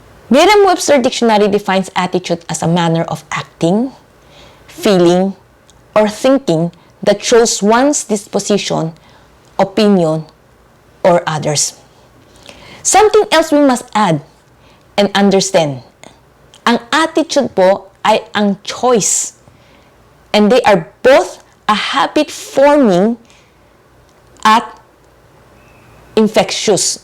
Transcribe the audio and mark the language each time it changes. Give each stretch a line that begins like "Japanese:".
English: Merriam-Webster Dictionary defines attitude as a manner of acting, feeling, or thinking that shows one's disposition, opinion, or others. Something else we must add and understand.
Filipino: Ang attitude po ay ang choice.
English: And they are both a habit-forming at infectious.